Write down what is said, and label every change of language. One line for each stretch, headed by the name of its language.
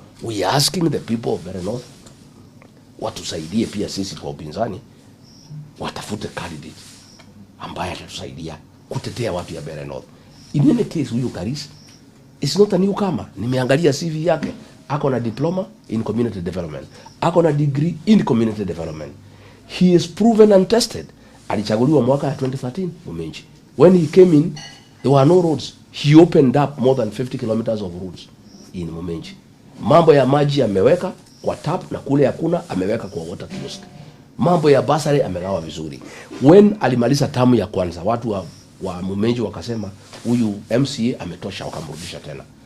English: We are asking the people of Bere North
Swahili: watusaidie pia sisi kwa upinzani, watafute candidate ambaye atatusaidia kutetea watu ya Bere North.
English: In any case, huyu Karisa is not a newcomer.
Swahili: Nimeangalia CV yake. Ako na diploma in community development. Ako na degree in community development.
English: He is proven and tested.
Swahili: Alichaguliwa mwaka ya 2013 Mumenji.
English: When he came in, there were no roads. He opened up more than 50 kilometers of roads in Mumenji.
Swahili: Mambo ya maji ameweka kwa tap, na kule hakuna ameweka kwa water kiosk. Mambo ya basari amegawa vizuri. When alimaliza tamu ya kwanza, watu wa Mumenji wakasema huyu MCA ametosha, wakamrudisha tena.